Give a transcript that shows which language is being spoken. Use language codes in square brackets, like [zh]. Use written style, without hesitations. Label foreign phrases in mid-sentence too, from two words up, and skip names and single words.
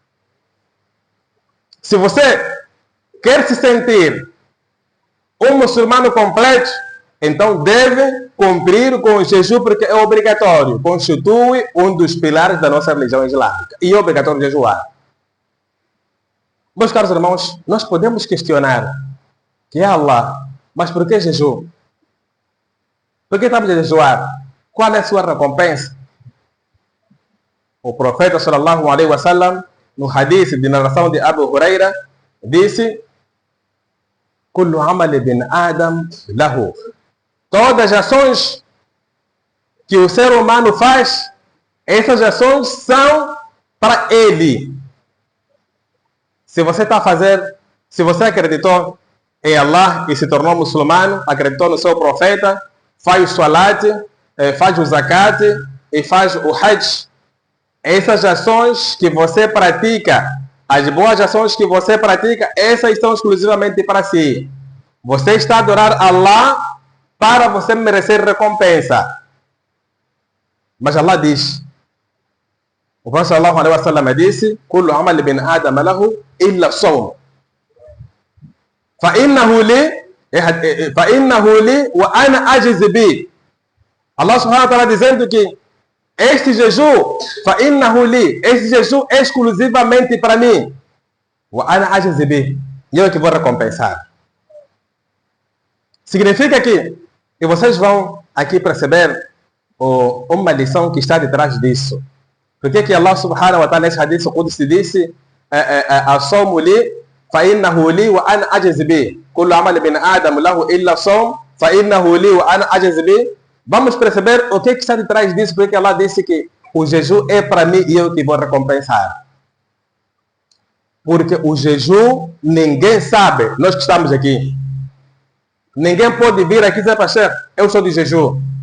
[pt] Se você quer se sentir um muçulmano completo, então deve cumprir com o jejum, porque é obrigatório, constitui um dos pilares da nossa religião islâmica e é obrigatório jejuar. Meus caros irmãos, nós podemos questionar que é Allah, mas por que jejum? Por que estamos a jejuar? Qual é a sua recompensa? O profeta [ar] صلى الله عليه وسلم, [pt] no hadith de narração de Abu Huraira, disse: [ar] كل عمل ابن آدم له. [pt] Todas as ações que o ser humano faz, essas ações são para ele. Se você está a fazer, se você acreditou em Allah e se tornou muçulmano, acreditou no seu profeta, faz o salat, faz o zakat e faz o hajj, essas ações que você pratica, as boas ações que você pratica, essas são exclusivamente para si. Você está a adorar Allah para você merecer recompensa. Mas Allah diz, o Profeta [ar] صلى الله عليه وسلم [pt] disse: [ar] كل عمل ابن آدم له إلا الصوم. فإنه لي وأنا أجزي به. [pt] Allah [ar] سبحانه وتعالى [pt] dizendo que este jejum, [ar] فإنه لي, [pt] este jejum é exclusivamente para mim. [ar] وأنا أجزي به. [pt] E eu que vou recompensar. Significa que, e vocês vão aqui perceber uma lição que está detrás disso. Por que Allah [ar] سبحانه وتعالى [pt] nesse [ar] حديث قدسي [pt] disse: [ar] "الصوم لي فإنه لي وأنا أجزي به. كل عمل ابن آدم له إلا الصوم فإنه لي وأنا أجزي به." [pt] Vamos perceber o que está detrás disso, porque Allah disse que o jejum é para mim e eu que vou recompensar. Porque o jejum ninguém sabe, nós que estamos aqui. Ninguém pode vir aqui e dizer: Pastor, eu sou de jejum.